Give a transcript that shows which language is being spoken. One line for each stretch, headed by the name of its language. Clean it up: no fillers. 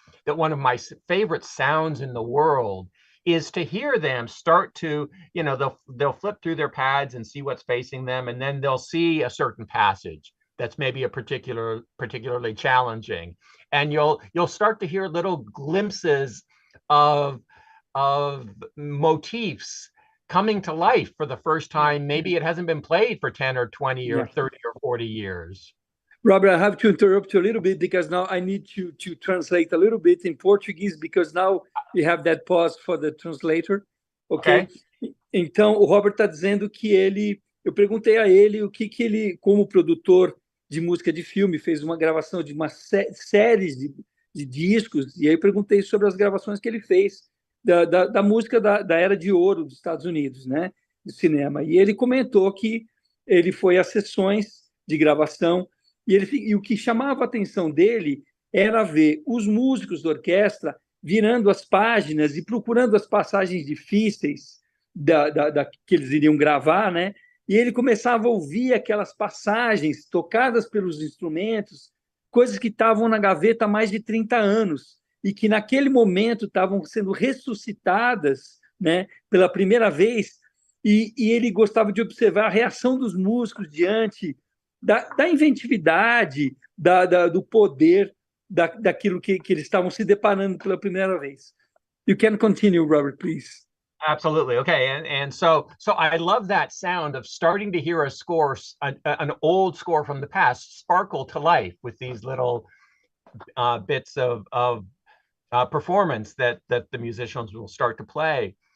English: that one of my favorite sounds in the world is to hear them start to, they'll flip through their pads and see what's facing them, and then they'll see a certain passage that's maybe particularly challenging, and you'll start to hear little glimpses of of motifs coming to life for the first time. Maybe it hasn't been played for 10 or 20 or Yeah. 30 or 40 years. Robert, I have to interrupt you a little bit because now I need to translate a little bit in Portuguese, because now we have that pause for the translator, ok? Okay.
Portuguese: Então, o Robert está dizendo que eu perguntei a ele o que ele, como produtor de música de filme, fez uma gravação de uma séries de discos, e aí eu perguntei sobre as gravações que ele fez da música da Era de Ouro dos Estados Unidos, né, do cinema. E ele comentou que ele foi a sessões de gravação, e o que chamava a atenção dele era ver os músicos da orquestra virando as páginas e procurando as passagens difíceis que eles iriam gravar, né? E ele começava a ouvir aquelas passagens tocadas pelos instrumentos, coisas que estavam na gaveta há mais de 30 anos e que naquele momento estavam sendo ressuscitadas, né, pela primeira vez, e ele gostava de observar a reação dos músicos diante da inventividade, do poder daquilo que eles estavam se deparando pela primeira vez.
English: You can continue, Robert, please. Absolutely. Okay. And so I love that sound of starting to hear a score, an old score from the past, sparkle to life with these little bits of performance that the musicians will start to play.